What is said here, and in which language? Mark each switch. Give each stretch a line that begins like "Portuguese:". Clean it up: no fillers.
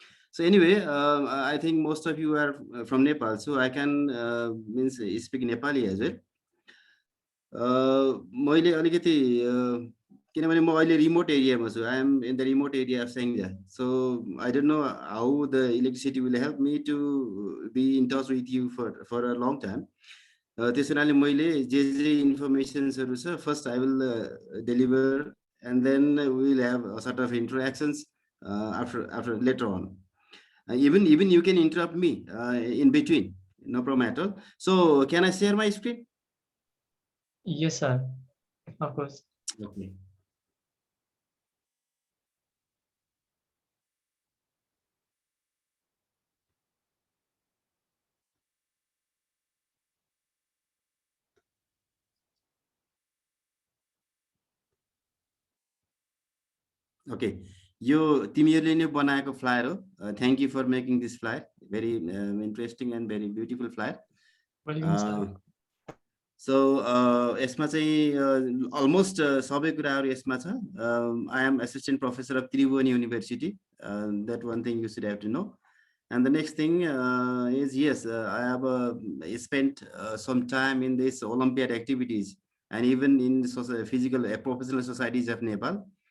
English: So anyway, I think most of you are from Nepal, so I can means speak Nepali as well.
Nepali: मैले अलिकति किनभने म अहिले remote एरियामा छु.
English: I am in the remote area of Sangja, so I don't know how the electricity will help me to be in touch with you for a long time.
Nepali: त्यसैले मैले जे informationsहरु छ,
English: first I will deliver, and then we will have a sort of interactions after later on. Even you can interrupt me in between, no problem at all. So can I share my screen? Yes, sir. Of course. Okay. Okay.
Nepali: यो तिमीहरूले नै बनाएको flyer हो.
English: Thank you for making this flyer. Very interesting and very beautiful flyer.
Nepali: So यसमा चाहिँ almost सबै कुराहरु यसमा छ.
English: I am assistant professor of Tribhuvan University. That one thing you should have to know. And the next thing is, yes, I have spent some time in this Olympiad activities and even in physical professional societies of Nepal.